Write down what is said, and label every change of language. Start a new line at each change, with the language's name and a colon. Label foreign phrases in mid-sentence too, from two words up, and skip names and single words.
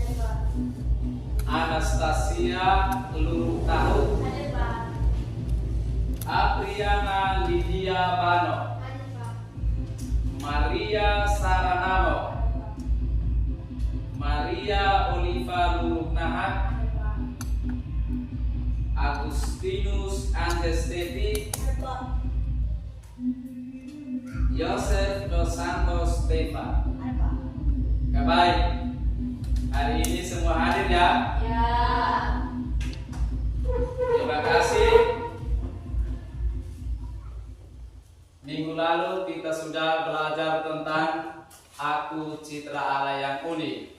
Indonesian: Anastasia Luru Tahu, Apriana Lydia Bano, Maria Saranamo, Maria Oliva Luru Nahak, Agustinus Andestevi, Yosef Dos Santos Deva. Baik, hari ini semua hadir ya? Ya. Terima kasih. Minggu lalu kita sudah belajar tentang Aku Citra Allah yang Unik.